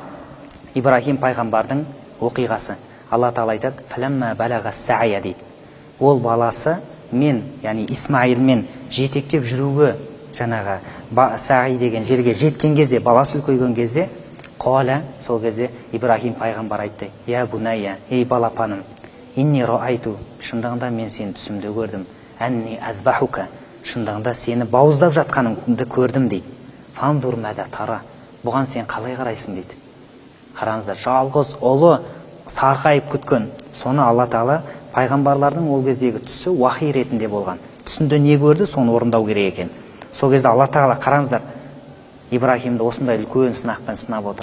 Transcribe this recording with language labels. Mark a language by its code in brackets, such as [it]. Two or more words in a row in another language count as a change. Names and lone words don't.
[kk] Ибрахим пайғамбардың оқиғасы. Алла Тағала айтады: [ar] "فلما بلغ السعي" [kk] дейді. Ол баласы мен, яғни Исмаилмен жетектеп жүруге жаңағы саи деген жерге жеткен кезде, баласы үлкейген кезде, қала, сол кезде Ибрахим пайғамбар айтты: [ar] "يا بني, [kk] ей балапаным, [ar] إني رأيت", [kk] шындығында мен сені түсімде көрдім, [ar] "أني أذبحك", [kk] шындығында сені бауыздап жатқаныңды көрдім" дейді. [ar] "فانظر ماذا ترى", [kk] бұған сен қалай қарайсың дейді. Қараңыздар, жалғыз ұлы сарқайып күткен. Соны Алла Тағала пайғамбарлардың ол кездегі түсі уахи ретінде болған. Түсінде не көрді, соны орындау керек екен. Сол кезде Алла Тағала, қараңыздар, Ибрахимді осындай үлкен сынақпен сынап отыр.